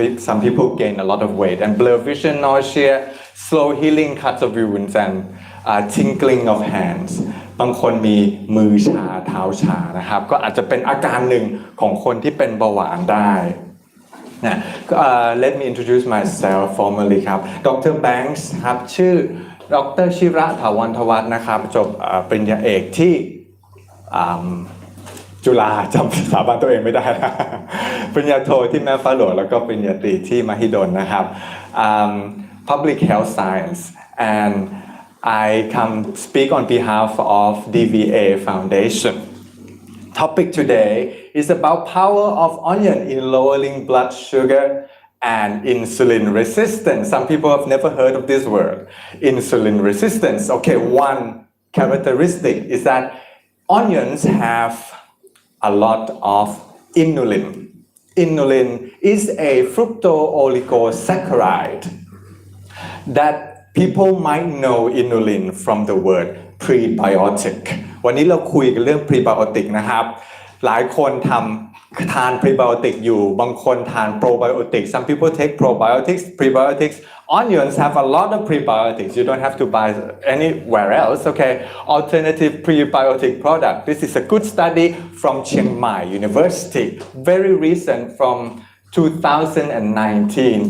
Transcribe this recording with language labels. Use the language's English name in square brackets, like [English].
[English] Some people gain a lot of weight, and blurred vision, nausea, slow healing, cuts of wounds, and tingling of hands. [Thai] บางคนมีมือชาเท้าชานะครับก็อาจจะเป็นอาการหนึ่งของคนที่เป็นเบาหวานได้นะ [English] Let me introduce myself formally [Thai] ครับดร. แบงค์ครับชื่อดร. ชิระถาวรทวัฒน์นะครับจบปริญญาเอกที่จุฬาจำสถาบันตัวเองไม่ได้นะปริญญาโทที่แม่ฟ้าหลวงแล้วก็ปริญญาตรีที่มหิดลนะครับ [English] Public Health Science and I come speak on behalf of DVA Foundation. Topic today is about power of onion in lowering blood sugar and insulin resistance. Some people have never heard of this word, insulin resistance. Okay, one characteristic is that onions have a lot of inulin. Inulin is a fructooligosaccharide that people might know inulin from the word prebiotic. [Thai] วันนี้เราคุยกันเรื่อง prebiotic นะครับหลายคนทาน prebiotic อยู่บางคนทาน probiotic. [English] Some people take probiotics, prebiotics. Onions have a lot of prebiotics. You don't have to buy anywhere else. Okay, alternative prebiotic product. This is a good study from Chiang Mai University. Very recent from 2019.